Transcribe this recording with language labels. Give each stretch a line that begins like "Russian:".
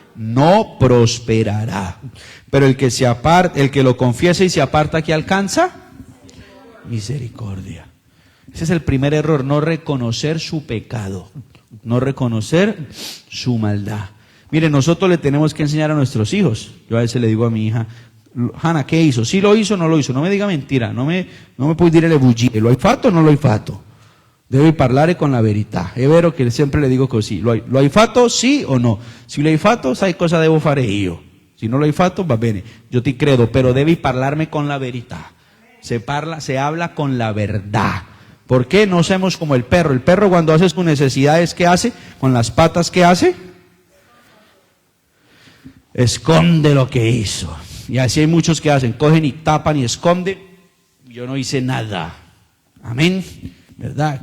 Spanish: No prosperará. Pero el que el que lo confiesa y se aparta, ¿qué alcanza? Misericordia. Ese es el primer error, no reconocer su pecado, no reconocer su maldad. Mire, nosotros le tenemos que enseñar a nuestros hijos. Yo a veces le digo a mi hija, Hanna, ¿qué hizo? ¿Sí lo hizo o no lo hizo? No me diga mentira, no me
Italian: puoi dire le bugie. ¿Lo hai fatto o no lo hai fatto? Devi parlare con la verità. È vero che sempre le dico così. Lo hai fatto sì o no? Se lo hai fatto, sai cosa devo fare io. Se non lo hai fatto, va bene, io ti credo, pero devi parlarme con la verità.
Spanish: Se habla con la verdad. ¿Por qué no somos como el perro? El perro cuando hace sus necesidades, ¿qué hace? Con las patas, ¿qué hace? Esconde lo que hizo. Y así hay muchos que hacen, cogen y tapan y esconden. Yo no hice nada. Amén. ¿Verdad?